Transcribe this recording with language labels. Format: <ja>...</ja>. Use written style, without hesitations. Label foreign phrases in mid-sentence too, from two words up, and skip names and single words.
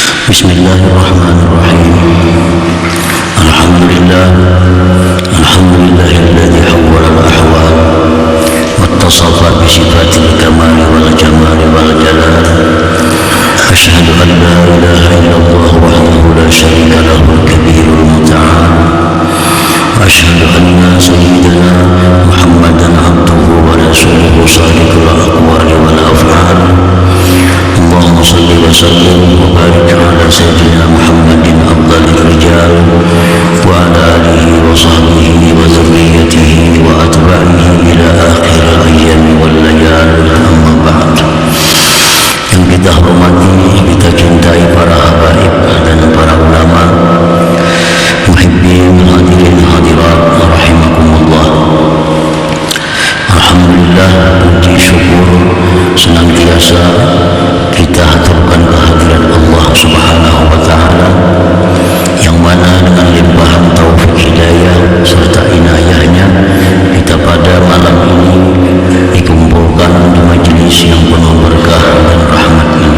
<ar>بسم الله الرحمن الرحيم الحمد لله الذي حول الأحوال واتصف بصفات الكمال والجمال والجلال. أشهد أن لا إله إلا الله وحده لا شريك له الكبير المتعال. وأشهد أن سيدنا محمدا عبده ورسوله صادق الأقوال والأفعال. اللهم صل وسلم وبارك على سيدنا محمد أفضل الرجال وعلى آله وصحبه وذريته وأتباعه إلى آخر الأيام والليال أما بعد.</ar> <id>Yang kita hormati, kita cintai para habaib dan para ulama, muhibbin,</id> <ar>حاضرين حاضرات رحمكم الله.</ar> <id>Alhamdulillah, puji syukur senantiasa kita haturkan kehadiran Allah</id> <ar>سبحانه وتعالى,</ar> <id>yang mana dengan limpahan taufik hidayah serta inayahnya kita pada malam ini dikumpulkan di majelis yang penuh berkah dan rahmat ini.</id>